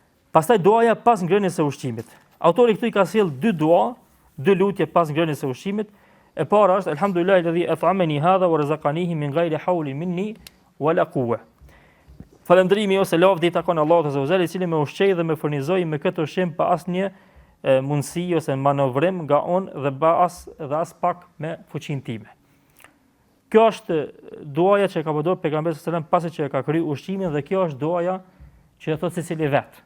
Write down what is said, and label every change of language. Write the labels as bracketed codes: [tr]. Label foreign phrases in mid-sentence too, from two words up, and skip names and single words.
[sq] Pastaj duaja pas ngrënies së ushqimit. Autori këtu I ka sjell dy dua, dy lutje pas ngrënies së ushqimit. E para është [ar] الحمد لله الذي أطعمني هذا ورزقنيه من غير حول مني ولا قوة. [sq] Falëndrimi ose lavdi I takon Allahut [ar] عز وجل, [sq] I cili më ushqej dhe më furnizoi me këtë ushqim pa asnjë mundësi ose manovrim nga unë dhe as pak me fuqinë time. Kjo është duaja që ka përdorur pejgamberi [ar] صلى الله عليه وسلم [sq] pasi që e ka kryer ushqimin dhe kjo është duaja që e thot secili vet.